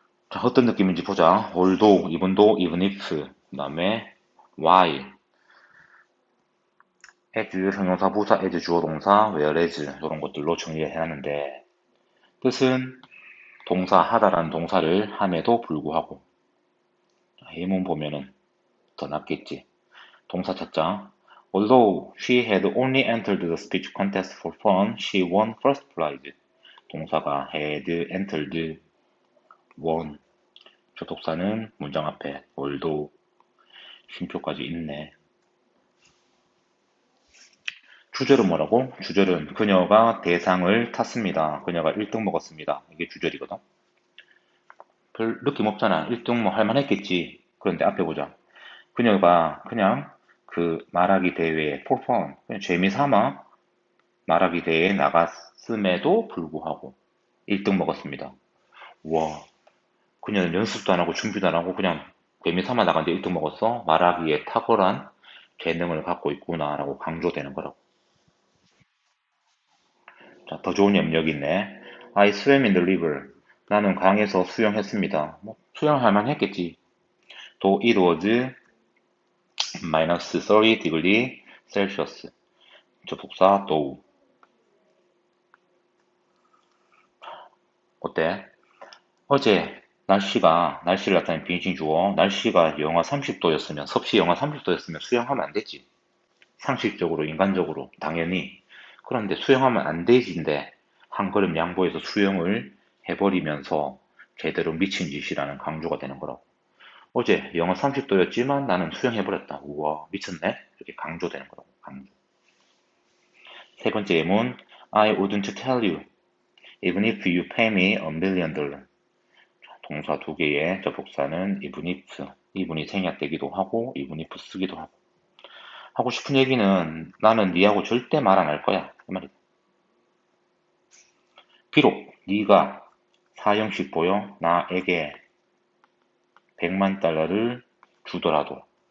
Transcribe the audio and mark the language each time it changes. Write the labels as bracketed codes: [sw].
[ko] 자, 어떤 느낌인지 보자. although, even though, even if, 그 다음에 while, as, 형용사, 부사, as, 주어, 동사, whereas 이런 것들로 정리를 해놨는데 뜻은 동사, 하다라는 동사를 함에도 불구하고. 예문 보면은 더 낫겠지. 동사 찾자. [en] Although she had only entered the speech contest for fun, she won first prize. [ko] 동사가 had entered, won. 접속사는 문장 앞에 although, 쉼표까지 있네. 주절은 뭐라고? 주절은 그녀가 대상을 탔습니다. 그녀가 1등 먹었습니다. 이게 주절이거든. 별 느낌 없잖아. 1등 뭐 할만했겠지. 그런데 앞에 보자. 그녀가 그냥 그 말하기 대회에 for fun, 그냥 재미삼아 말하기 대회에 나갔음에도 불구하고 1등 먹었습니다. 와, 그녀는 연습도 안 하고 준비도 안 하고 그냥 재미삼아 나갔는데 1등 먹었어? 말하기에 탁월한 재능을 갖고 있구나라고 강조되는 거라고. 자, 더 좋은 염력이 있네. [en] I swam in the river. [ko] 나는 강에서 수영했습니다. 뭐, 수영할 만했겠지. [en] 또 it was minus 30 degree Celsius. [ko] 접속사 though. 어때? 어제 날씨를 나타낸 빙신 주어, 날씨가 영하 30도였으면, 섭씨 영하 30도였으면 수영하면 안 됐지. 상식적으로, 인간적으로, 당연히. 그런데 수영하면 안 되지인데, 한 걸음 양보해서 수영을 해버리면서 제대로 미친 짓이라는 강조가 되는 거라고. 어제 영하 30도였지만 나는 수영해버렸다. 우와, 미쳤네? 이렇게 강조되는 거라고, 강조. 세 번째 예문, [en] I wouldn't tell you, even if you pay me $1 million. [ko] 동사 두 개의 접속사는 even if. even이 생략되기도 하고 even if 쓰기도 하고. 하고 싶은 얘기는 나는 니하고 절대 말 안 할 거야. 그 말이야. 비록 네가 사형식 보여 나에게 100만 달러를 주더라도.